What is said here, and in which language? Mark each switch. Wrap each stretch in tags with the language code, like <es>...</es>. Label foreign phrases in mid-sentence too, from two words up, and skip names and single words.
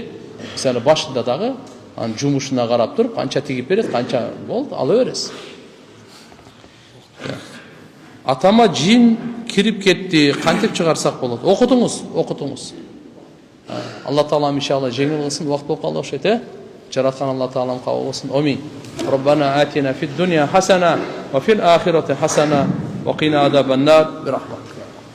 <ky>Мисалы башында дагы анын жумушуна карап туруп, канча тигип берет, канча болду, ала бересиз. Атама жин кирип кетти, кантип чыгарсак болот? Окутуңуз, окутуңуз. Алла Таала иншалла жеңил кылсын, убакыт болуп калды окшойт, жараткан Алла Таалам кабыл кылсын.</ky> <ar>آمين. ربنا آتنا في الدنيا حسنة وفي الآخرة حسنة وقنا عذاب النار. برحمتك.</ar>